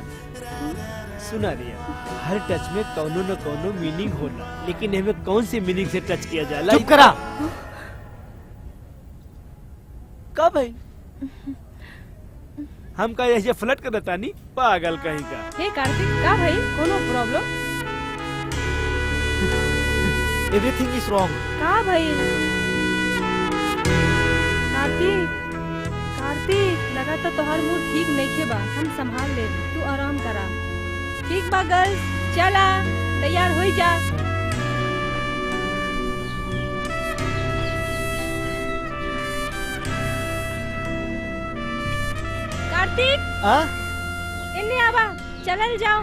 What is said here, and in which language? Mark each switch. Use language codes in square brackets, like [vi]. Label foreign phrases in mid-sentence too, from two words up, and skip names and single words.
[bho] सुना रिया, हर टच में कौनो न कौनो मीनिंग होला, लेकिन हमें कौन सी मीनिंग से टच किया जाला? चुप करा। कब है? हम का ऐसे फ्लर्ट करता नहीं, पागल कहीं का। हे कार्तिक, का भाई कोनो प्रॉब्लम? [en] Everything is wrong. [bho] का भाई? कार्तिक, कार्तिक, लगाता तोहर मूड ठीक नहीं बा। हम संभाल ले, तू आराम करा। ठीक बा गर्ल्स, चला तैयार हो जा। कार्तिक, इन्ने आवा, चलल जाओ।